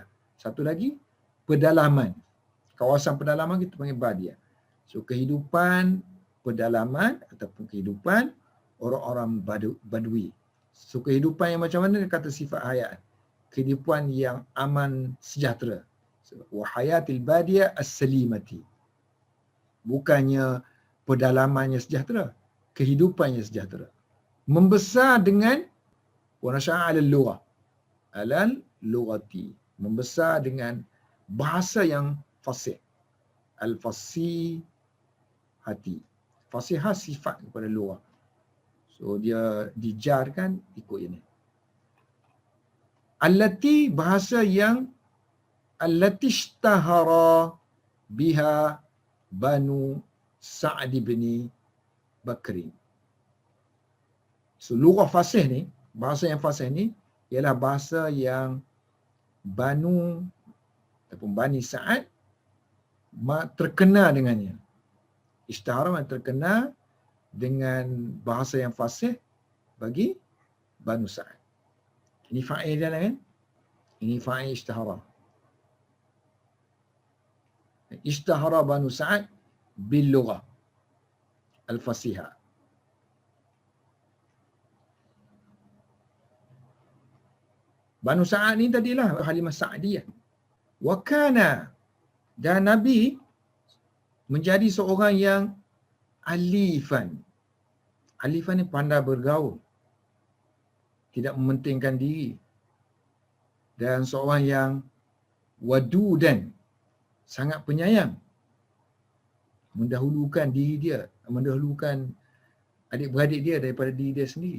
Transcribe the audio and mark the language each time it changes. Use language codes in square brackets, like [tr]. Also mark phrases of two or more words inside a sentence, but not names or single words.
[ms] Satu lagi pedalaman. Kawasan pedalaman kita panggil badiah. So kehidupan pedalaman ataupun kehidupan orang-orang badui. So kehidupan yang macam mana dia kata sifat hayat? Kehidupan yang aman sejahtera. So, [ar] وحياة البادية السليمة. [ms] Bukannya pedalamannya sejahtera, kehidupannya sejahtera. Membesar dengan [ar] ونشأ على اللغة. على اللغة. [ms] Membesar dengan bahasa yang fasih. [ar] الفصيحة. [ms] Fasihah sifat kepada lughah. So dia dijarkan ikut ini. [ar] التي, [ms] bahasa yang [ar] التي اشتهر بها بنو سعد بن بكر. [ms] So lughah fasih ni, bahasa yang fasih ni ialah bahasa yang Banu ataupun Bani Sa'ad terkenal dengannya. Ishtahara terkenal dengan bahasa yang fasih bagi Banu Sa'ad. Ini fa'il dia lah kan? Ini fa'il ishtahara. [ar] اشتهر بنو سعد باللغة الفصيحة. [ms] Banu Sa'ad ni tadilah Halimah Sa'diyah. [ar] وكان, [ms] dan Nabi menjadi seorang yang alifan. Alifan ni pandai bergaul, tidak mementingkan diri, dan seorang yang wadudan, sangat penyayang, mendahulukan diri dia, mendahulukan adik-beradik dia daripada diri dia sendiri.